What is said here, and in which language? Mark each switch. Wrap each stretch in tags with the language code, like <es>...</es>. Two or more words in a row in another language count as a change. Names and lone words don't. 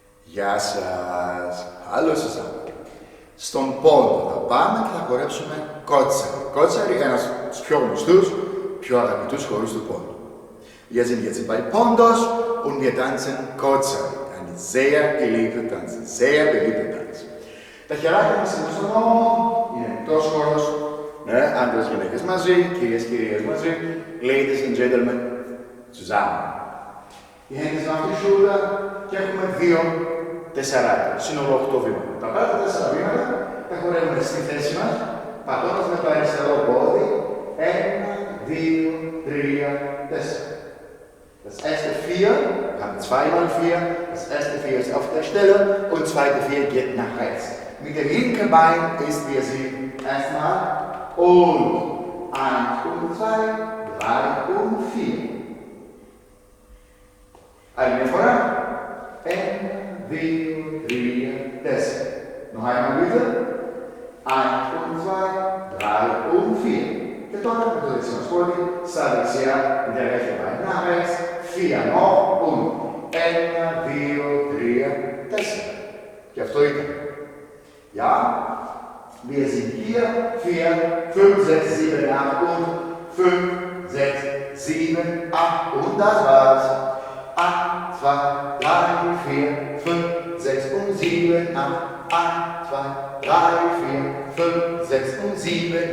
<el>Γεια σας!</el> <de>Alle zusammen.</de> <el>Στον Πόντο θα πάμε και θα χορέψουμε Κότσαρι. Κότσαρι, ένας από τους πιο γνωστούς, πιο αγαπητούς χορούς του Πόντου.</el> <de>Wir sind jetzt bei Pontos und wir tanzen Kotsari. Ein sehr geliebter Tanz, sehr beliebter Tanz.</de> <el>Τα χεράκια μας είναι στον νόμο, είναι εκτός χώρος, ναι, άντρες γυναίκες μαζί, κυρίες μαζί,</el> <en>ladies and gentlemen,</en> <de>zusammen.</de> <el>Οι</el> <de>Hände sind auf die Schulter</de> <el>και έχουμε 2-4, σύνολο 8 βήματα. Τα πρώτα 4 βήματα τα χορεύουμε στη θέση μας, πατώντας με το αριστερό πόδι, 1, 2, 3, 4.</el> <de>Das erste 4, wir haben 2 mal 4, das erste 4 ist auf der Stelle und zweite 4 geht nach rechts. Mit dem linken Bein ist, wir sehen, erstmal und 1 und 2, 3 und 4.</de> <el>Άλλη μια φορά, 1, 2, 3, 4.</el> <de>Noch einmal bitte, 1 und 2, 3 und 4.</de> <el>Και τώρα με το δεξί μας πόδι, στα δεξιά, με τα δεύτερα πάει</el> <de>nach rechts,</de> <el>4</el> <de>noch und</de> <el>1, 2, 3, 4. Και αυτό ήταν.</el> <de>Ja, wir sind hier, 4, 5, 6, 7, 8 und 5, 6, 7, 8 und das war's. 8, 2, 3, 4, 5, 6 und 7, 8, 8, 2, 3, 4, 5, 6 und 7,</de>